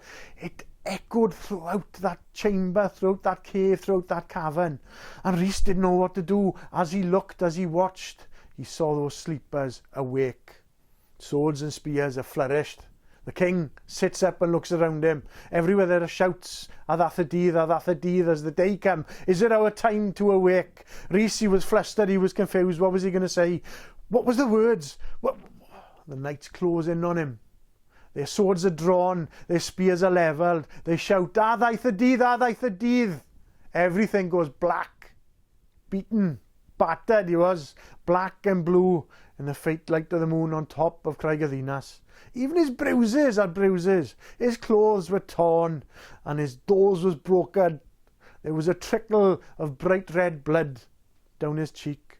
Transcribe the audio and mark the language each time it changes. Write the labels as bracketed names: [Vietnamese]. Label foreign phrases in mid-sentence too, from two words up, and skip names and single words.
[English] It echoed throughout that chamber, throughout that cave, throughout that cavern. And Rhys didn't know what to do. As he looked, as he watched, he saw those sleepers awake. Swords and spears are flourished. The king sits up and looks around him. Everywhere there are shouts, [Welsh] Adath y dydd, [English] as the day come. Is it our time to awake? Rhys, he was flustered, he was confused. What was he going to say? What was the words? What? The knight's closing on him. Their swords are drawn, their spears are levelled. They shout, [Welsh] "Da ddaeth y dydd, da ddaeth y dydd." [English] Everything goes black, beaten, battered he was, black and blue in the faint light of the moon on top of Craig y Ddinas. Even his bruises had bruises. His clothes were torn and his nose was broken. There was a trickle of bright red blood down his cheek.